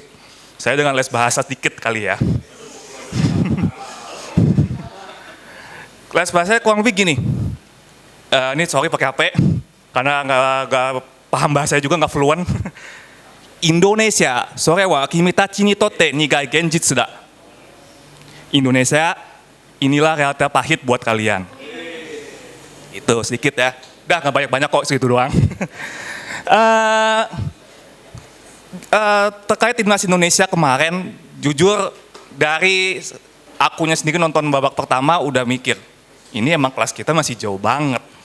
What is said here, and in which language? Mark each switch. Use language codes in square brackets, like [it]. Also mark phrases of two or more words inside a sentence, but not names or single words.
[id] Saya dengan les bahasa sedikit kali ya. Les bahasanya kurang lebih gini. Ini sorry pakai HP. Karena nggak paham bahasa juga, nggak fluent. [ja] Indonesia, それは君たちにとって苦い現実だ. [id] Indonesia, inilah realita pahit buat kalian. Itu sedikit ya. Udah nggak banyak-banyak kok, segitu doang. Terkait timnas Indonesia kemarin, jujur dari akunya sendiri nonton babak pertama udah mikir, ini emang kelas kita masih jauh banget.